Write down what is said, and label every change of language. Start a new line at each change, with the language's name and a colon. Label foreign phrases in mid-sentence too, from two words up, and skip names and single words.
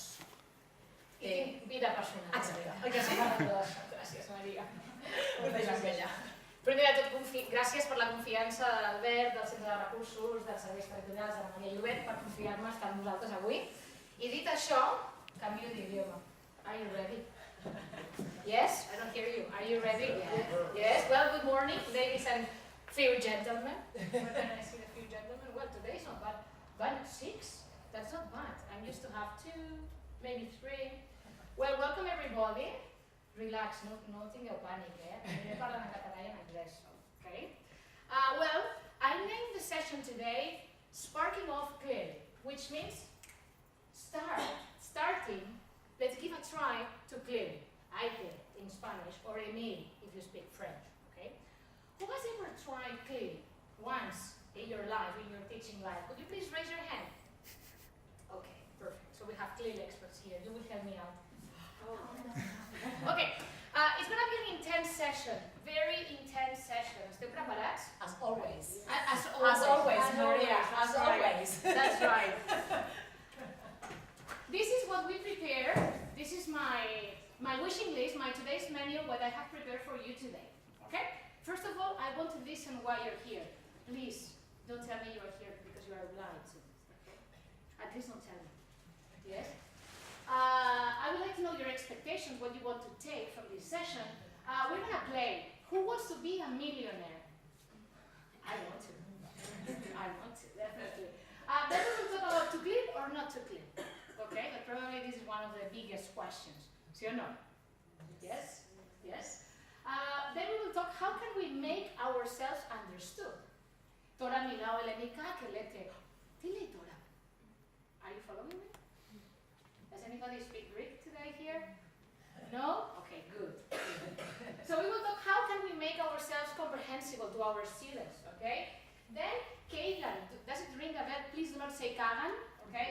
Catalan: I tinc vida personal. Exacte. Oi que sí? Gràcies, Maria. Primer de tot, gràcies per la confiança de l'Albert, del Centre de Recursos, dels Serveis Territorials, de la Maria Llobet, per confiar-me estar amb nosaltres avui. I dit això, canvio d'idioma.
English: Are you ready? Yes? I don't hear you. Are you ready? Yes? Well, good morning, ladies and few gentlemen. Where can I see the few gentlemen? Well, today is not bad. But 6? That's not bad. I'm used to have 2, maybe 3. Well, welcome everybody. Relax,
Catalan: no tingueu pànic, Primer parlen en català i en anglès,
English: okay? Well, I named the session today Sparking Off Clearly, which means starting, let's give a try to clearly. I did in Spanish, or Emil if you speak French, okay? Who has ever tried clearly once in your life, in your teaching life? Could you please raise your hand? Okay, perfect. So we have clearly experts here. You will help me out. Okay, it's going to be an intense session, very intense session.
Catalan: Esteu preparats?
English: As always. As always, Maria, as always. That's right. This is what we prepared. This is my wishing list, my today's menu, what I have prepared for you today. Okay? First of all, I want to listen why you're here. Please, don't tell me you're here because you are blind. At least don't tell me. Yes? I would like to know your expectations, what you want to take from this session. We're going to play Who Wants to Be a Millionaire? I want to. I want to, definitely. Then we will talk about to clean or not to clean. Okay, but probably this is one of the biggest questions.
Spanish: ¿Sí o no?
English: Yes? Yes? Then we will talk how can we make ourselves understood.
Greek: Τώρα μιλάω ελληνικά και λέτε, τι λέει τώρα?
English: Are you following me? Does anybody speak Greek today here? No? Okay, good. So we will talk how can we make ourselves comprehensible to our students, okay? Then Kagan, does it ring a bell? Please do not say Kagan, okay?